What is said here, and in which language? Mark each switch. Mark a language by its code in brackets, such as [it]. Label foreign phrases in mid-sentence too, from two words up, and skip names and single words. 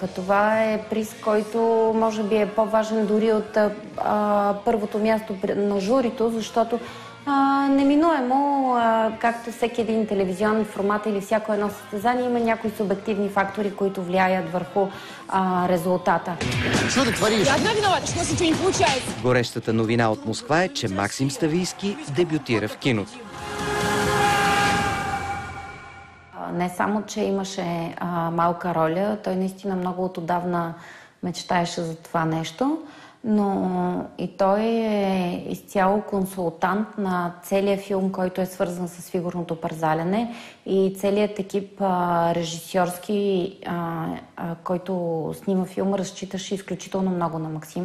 [bg] Това е приз, който може би е по-важен дори от първото място на журито, защото неминуемо, както всеки един телевизионен формат или всяко едно състезание, има някои субективни фактори, които влияят върху резултата. Що да твориш? [ru] Я одна виновата, что у нас ничего не получается. [bg] Горещата новина от Москва е, че Максим Ставийски дебютира в киното. Не само, че имаше малка роля, той наистина много отдавна мечтаеше за това нещо, но и той е изцяло консултант на целия филм, който е свързан с фигурното парзаляне, и целият екип режисьорски, който снима филма, разчиташе изключително много на Максим.